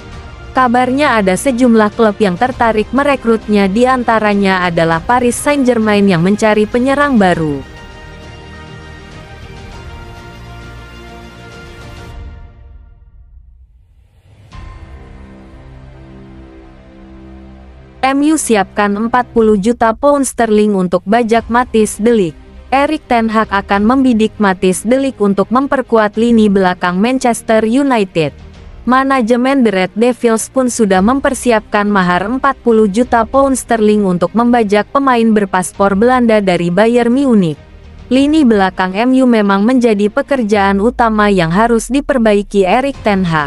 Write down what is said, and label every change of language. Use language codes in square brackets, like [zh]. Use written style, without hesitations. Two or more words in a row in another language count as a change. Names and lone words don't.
[id] Kabarnya ada sejumlah klub yang tertarik merekrutnya, di antaranya adalah Paris Saint-Germain yang mencari penyerang baru. MU siapkan 40 juta pound sterling untuk bajak Matthijs de Ligt. Erik ten Hag akan membidik Matthijs de Ligt untuk memperkuat lini belakang Manchester United. Manajemen The Red Devils pun sudah mempersiapkan mahar 40 juta pound sterling untuk membajak pemain berpaspor Belanda dari Bayern Munich. Lini belakang MU memang menjadi pekerjaan utama yang harus diperbaiki Erik ten Hag.